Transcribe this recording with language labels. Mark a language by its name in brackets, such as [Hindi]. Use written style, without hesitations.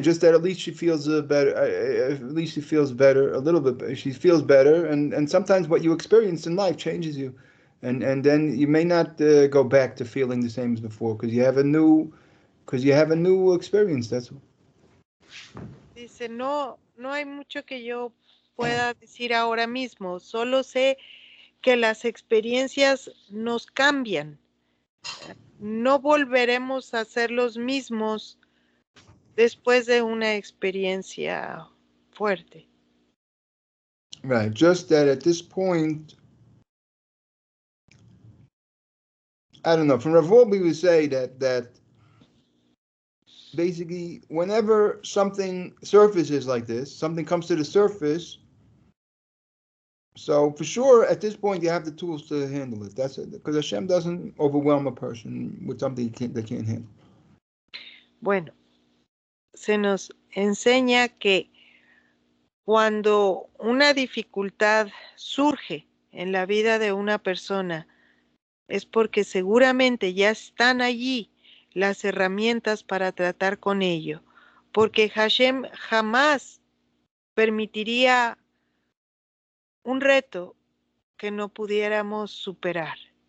[English] Just that at least she feels better. At least she feels better a little bit. She feels better, and sometimes what you experience in life changes you, and then you may not go back to feeling the same as before because you have a new experience. That's all. [Spanish] Dice, no hay mucho que yo pueda decir ahora mismo. Solo sé que las experiencias nos cambian. No volveremos a ser los mismos después de una experiencia fuerte. [English] Right. Just that at this point, I don't know. From Ravol, we would say that basically whenever something surfaces like this, something comes to the surface. So for sure, at this point, you have the tools to handle it. That's it, because Hashem doesn't overwhelm a person with something they can't handle. [Spanish] Bueno, se nos enseña que cuando una dificultad surge en la vida de una persona, es porque seguramente ya están allí las herramientas para tratar con ello, porque Hashem jamás permitiría un reto que no pudiéramos superar.